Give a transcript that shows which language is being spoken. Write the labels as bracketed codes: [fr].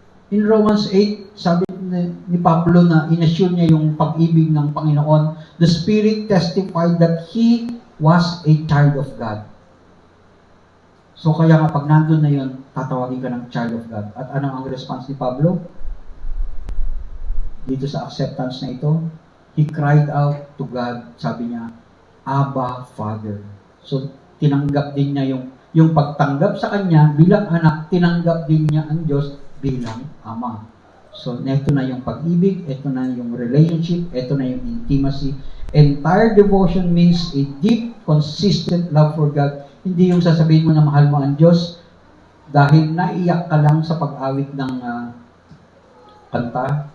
[en] In Romans 8, [tl] sabi ni Pablo na inassure niya yung pag-ibig ng Panginoon, [en] the Spirit testified that he was a child of God. [tl] So kaya nga pag nandun na yun, tatawagin ka ng child of God. At ano ang response ni Pablo? Dito sa acceptance na ito, [en] he cried out to God, sabi niya, Abba, Father. [tl] So tinanggap din niya yung pagtanggap sa kanya bilang anak, tinanggap din niya ang Diyos bilang Ama. So, ito na yung pag-ibig, ito na yung relationship, ito na yung intimacy. [en] Entire devotion means a deep, consistent love for God. [tl] Hindi yung sasabihin mo na mahal mo ang Diyos dahil naiyak ka lang sa pag-awit ng kanta.